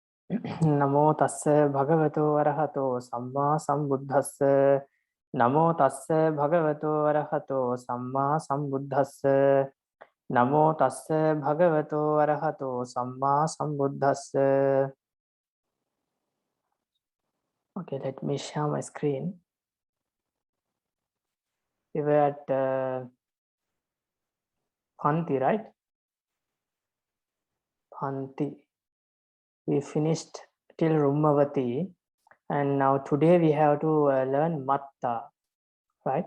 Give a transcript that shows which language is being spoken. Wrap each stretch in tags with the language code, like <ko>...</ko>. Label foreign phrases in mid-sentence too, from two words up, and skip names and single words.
<pi>Namo tassa bhagavato arahato samma sambuddhassa. Namo tassa bhagavato arahato samma sambuddhassa. Namo tassa bhagavato arahato samma sambuddhassa.</pi> <en>Okay, let me share my screen. We were at Panti, right? Panti. We finished till Rummavati, and now today we have to learn Matta, right?</en>